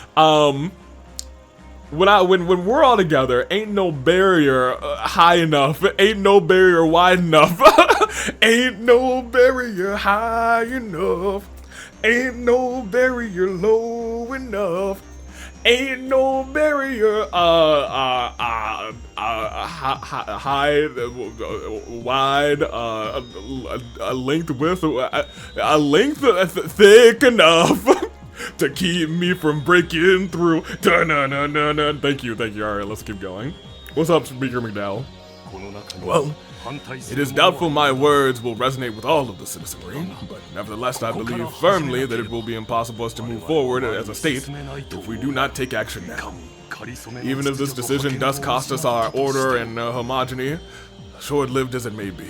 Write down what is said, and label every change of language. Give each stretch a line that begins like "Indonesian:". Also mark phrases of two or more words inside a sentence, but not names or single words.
English: When we're all together, ain't no barrier high enough, ain't no barrier wide enough, ain't no barrier high enough, ain't no barrier low enough, ain't no barrier high, wide, a length width, a length thick enough. To keep me from breaking through. Da-na-na-na-na. Thank you. Alright, let's keep going. What's up, Speaker McDowell? Well, it is doubtful my words will resonate with all of the citizenry, but nevertheless I believe firmly that it will be impossible us to move forward as a state if we do not take action now. Even if this decision does cost us our order and homogeny, short-lived as it may be.